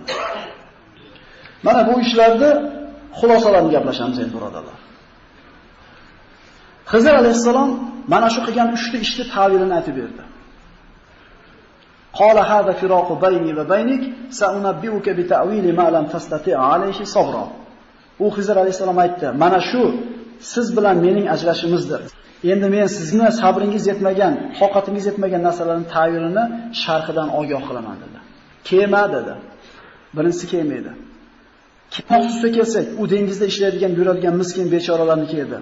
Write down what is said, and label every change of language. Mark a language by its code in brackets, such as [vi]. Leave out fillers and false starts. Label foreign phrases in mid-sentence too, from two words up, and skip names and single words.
[uz] Mana bu ishlarda xulosalarini gaplashamiz endi birodarlar. Xizr alayhissalom mana shu qilgan 3 ta ishni ta'vilini aytib berdi. [ar] قال هذا فراق بيني وبينك سأنبئك بتأويل ما لم تستطع عليه صبرا. [uz] U Xizr alayhissalom aytdi: "Mana shu siz bilan mening ajrashimizdir. Endi men sizni sabringiz yetmagan, toqatingiz yetmagan narsalarning ta'vilini sharhidan ogoh qilaman" dedi. Kema dedi. Birinchisi kema edi. Maqsusga kelsak, u dengizda ishlaydigan, yuradigan miskin bechoralarniki edi.